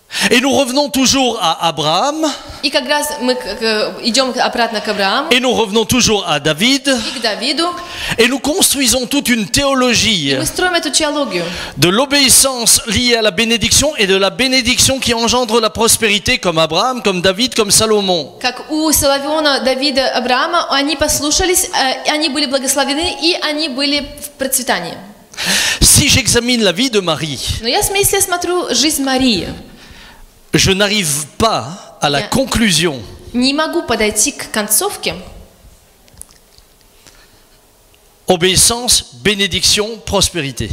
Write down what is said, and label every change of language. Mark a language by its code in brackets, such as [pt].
[fr] Et nous revenons toujours à Abraham, [ru] И как раз мы идем обратно к Аврааму [fr] et nous revenons toujours à David, [ru] и к Давиду, [fr] et nous construisons toute une théologie [ru] мы строим эту теологию. [fr] de l'obéissance liée à la bénédiction et de la bénédiction qui engendre la prospérité, comme Abraham, comme David, comme Salomon. [ru] Как у Соломона, Давида, Авраама, они послушались, они были благословены и они были в процветании. [fr] Si j'examine la vie de Marie, [ru] Но если я смотрю жизнь Марии, [fr] je n'arrive pas à la conclusion [ru] не могу подойти к концовке. [fr] obéissance, bénédiction, prospérité.